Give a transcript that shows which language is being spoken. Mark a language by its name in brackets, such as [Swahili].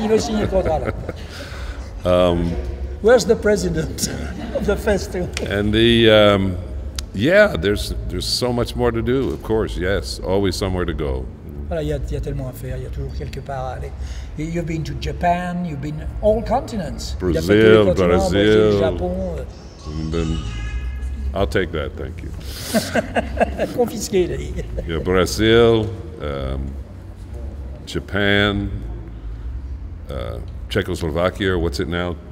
[French] Il veut signer le contrat là. [English] Where's the president of the festival? And there's so much more to do. Of course, yes, always somewhere to go. [French] Voilà, il y a tellement à faire, il y a toujours quelque part à aller. [English] You've been to Japan, you've been all continents. Brazil, [French] Japon. [English] And then I'll take that, thank you. [French] Confisqué, il a dit. [English] Yeah, Brazil, Japan, Czechoslovakia, or what's it now?